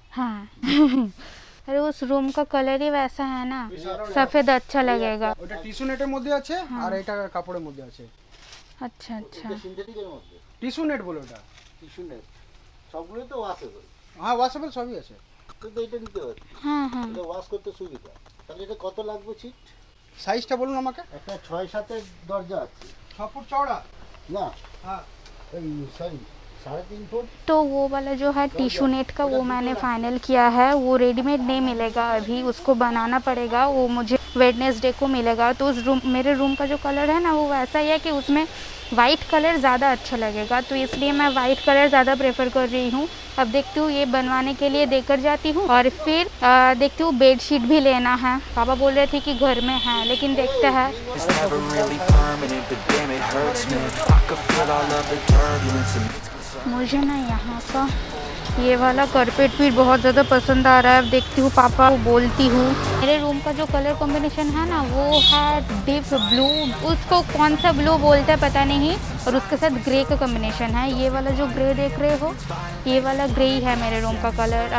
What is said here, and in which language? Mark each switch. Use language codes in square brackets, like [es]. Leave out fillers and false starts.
[hi] हाँ अरे उस रूम का कलर ही वैसा है ना, सफेद अच्छा लगेगा। [bn] ওটা টিস্যু নেটের মধ্যে আছে আর এটা কাপড়ের মধ্যে আছে। [hi] अच्छा अच्छा। [bn] সিনথেটিকের মধ্যে টিস্যু নেট বলে ওটা। টিস্যু নেট সবগুলো তো ওয়াশেবল। হ্যাঁ ওয়াশেবল সবই আছে। তো এটা নিতে হবে। [hi] हाँ हाँ [bn] এটা ওয়াশ করতে সুবিধা। তাহলে এটা কত লাগবে সিট? সাইজটা বলুন আমাকে। একটা 6-7 এর দরজা আছে। 6 ফুট চওড়া? না হ্যাঁ এই সরি 3.5 फुट। [hi] तो वो वाला जो है टिश्यू नेट का वो मैंने फाइनल किया है, वो रेडीमेड नहीं मिलेगा अभी, उसको बनाना पड़ेगा, वो मुझे वेडनेसडे को मिलेगा। तो उस रूम, मेरे रूम का जो कलर है ना वो वैसा ही है कि उसमें वाइट कलर ज़्यादा अच्छा लगेगा, तो इसलिए मैं वाइट कलर ज़्यादा प्रेफर कर रही हूँ। अब देखती हूँ ये बनवाने के लिए देकर जाती हूँ और फिर देखती हूँ बेडशीट भी लेना है। पापा बोल रहे थे कि घर में है, लेकिन देखते हैं। [en] It's never really permanent, but damn it hurts, man. I could feel all of the turbulence and [hi] मुझे ना यहाँ का ये वाला कारपेट भी बहुत ज़्यादा पसंद आ रहा है। अब देखती हूँ, पापा को बोलती हूँ। मेरे रूम का जो कलर कॉम्बिनेशन है ना, वो है डीप ब्लू, उसको कौन सा ब्लू बोलते हैं पता नहीं, और उसके साथ ग्रे का कॉम्बिनेशन है। ये वाला जो ग्रे देख रहे हो, ये वाला ग्रे ही है मेरे रूम का कलर।